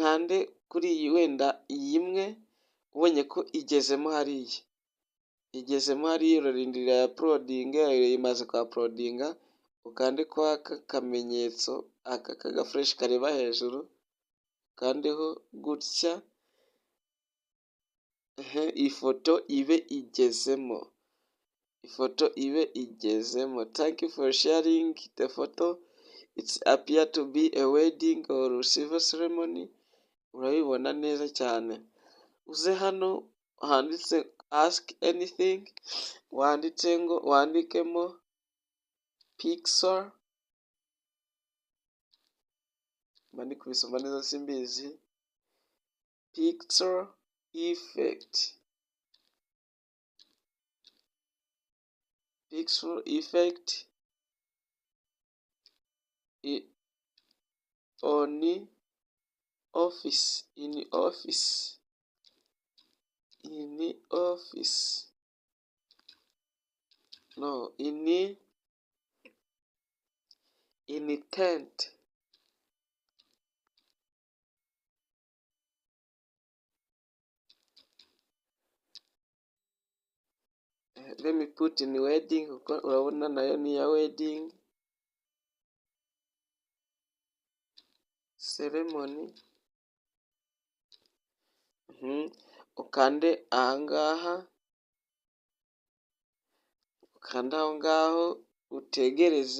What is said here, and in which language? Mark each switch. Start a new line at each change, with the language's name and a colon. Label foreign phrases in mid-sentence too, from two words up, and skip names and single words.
Kinyarwanda: Nkande kuri iyi wenda iyi imwe ubonye ko igezemo hariya urarindira ya porodinga imaze kwa porodinga ukande kwa aka kamenyetso aka k'agafureshi kareba hejuru ukandeho gutya ifoto ibe igezemo.
English: Thank you for sharing the photo. It's appear to be a wedding or civil ceremony.
Kinyarwanda: Urabibona neza cyane. Uze hano handitse
English: ask anything,
Kinyarwanda: wandikemo pixel, mani kubisoma neza simbizi,
English: pixel effect, on office, in tent. Let me put in wedding
Kinyarwanda: kuko urabona nayo ni ya
English: wedding ceremony.
Kinyarwanda: Ukande ahangaha, aho ngaho utegereze.